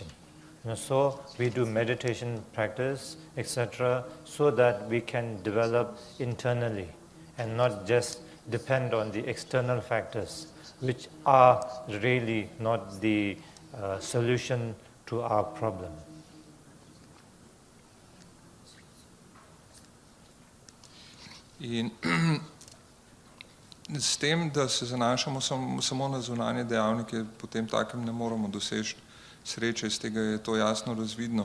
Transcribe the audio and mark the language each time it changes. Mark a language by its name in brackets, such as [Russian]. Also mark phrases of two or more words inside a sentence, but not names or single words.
[English] So we do meditation practice, etc., so that we can develop internally and not just depend on the external factors, which are really not the solution to our problem. [Slovenian] In s tem, da se zanašamo samo na zunanje dejavnike, potem takem ne moremo doseči sreče, iz tega je to jasno razvidno.